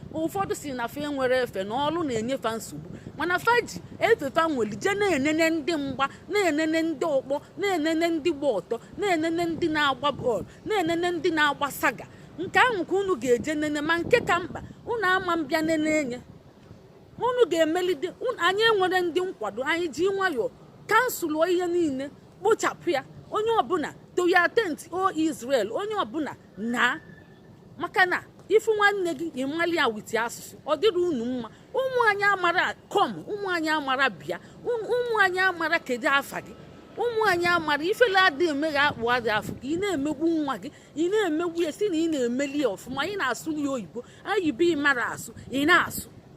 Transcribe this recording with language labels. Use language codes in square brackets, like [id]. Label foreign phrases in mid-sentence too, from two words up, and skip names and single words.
[ig] Ụfọdụ si na fa enwere efe, na ọlụ na-enye fa nsogbu. Mana fa ji efe fa nweli je na-enene ndị mgba, na-enene ndị ọkpọ, na-enene ndị gba ọtọ, na-enene ndị na-agba bọọlụ, na-enene ndị na-agba saga. Nke ahụ ka unu ga-eje nene, ma nke ka mkpa, unu ama mbịa nene enye. Unu ga-emelide, unu, anyị enwere ndị nkwado, anyị ji nwayọọ kansụlụọ ihe niile, kpochapụ ya. Onye ọbụla, [en] to your tent, [ig] O Israel, onye ọbụla na. Maka na ifu nwanne gị, ị mali ya with asụsụ, ọ dịrị unu mma. Ụmụ anyị amara come, ụmụ anyị amara bịa, ụmụ, ụmụ anyị amara kedu afa gị. Ụmụ anyị amara ifele adịghị eme gị akpụ adị afụ gị, ị na-emegbu nwa gị, ị na-emegbu ya si na ị na-emeli ya ọfụma, ị na-asụ ya oyibo, oyibo ị mara asụ, ị na-asụ.